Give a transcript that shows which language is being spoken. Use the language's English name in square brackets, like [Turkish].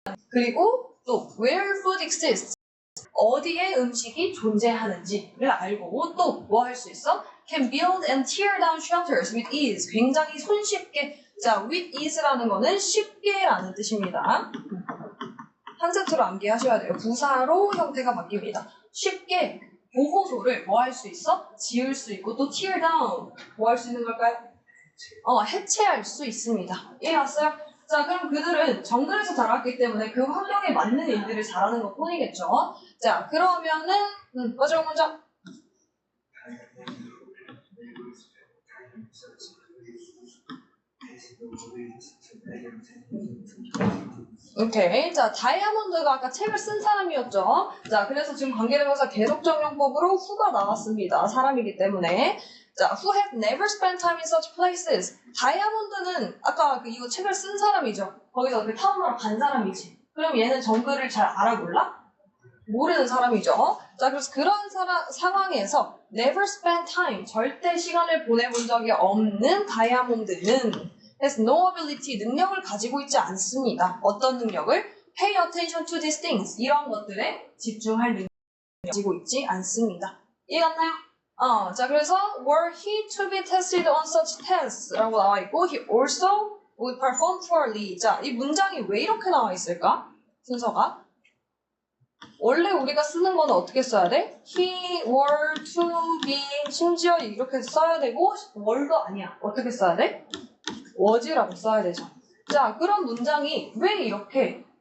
[Korean] 그리고 또 [English] where food exists. [Korean] 어디에 음식이 존재하는지를 알고 또 뭐 할 수 있어? [English] Can build and tear down shelters with ease. [Korean] 굉장히 손쉽게. 자, [English] with ease [Korean] 라는 거는 쉽게라는 뜻입니다. 한 세트로 암기하셔야 돼요. 부사로 형태가 바뀝니다. 쉽게 보호소를 뭐 할 수 있어? 지을 수 있고 또 [English] tear down [Korean] 뭐 할 수 있는 걸까요? 해체할 수 있습니다. 이해갔어요? 자, 그럼 그들은 정글에서 자랐기 때문에 그 환경에 맞는 일들을 잘하는 것 뿐이겠죠. 자, 그러면은 마지막 문장. 오케이. 자, 다이아몬드가 아까 책을 쓴 사람이었죠. 자, 그래서 지금 관계대명사 계속적용법으로 who가 나왔습니다. 사람이기 때문에. [English] 자, who had never spent time in such places. [Korean] 다이아몬드는 아까 이거 책을 쓴 사람이죠. 거기서 그 타운으로 간 사람이지. 그럼 얘는 정글을 잘 알아 몰라? 모르는 사람이죠. 자, 그래서 그런 상황에서 [English] never spent time, [Korean] 절대 시간을 보내본 적이 없는 다이아몬드는 [English] has no ability, [Korean] 능력을 가지고 있지 않습니다. 어떤 능력을? [English] Pay attention to these things, [Korean] 이런 것들에 집중할 능력을 가지고 있지 않습니다. 이해갔나요? 자, 그래서 [English] were he to be tested on such tests [Korean] 라고 나와 있고 [English] he also would perform poorly. [Korean] 자, 이 문장이 왜 이렇게 나와 있을까? 순서가 원래 우리가 쓰는 거는 어떻게 써야 돼? [English] he were to be [Korean] 심지어 이렇게 써야 되고 were도 아니야. 어떻게 써야 돼? was라고 써야 되죠. 자, 그런 문장이 왜 이렇게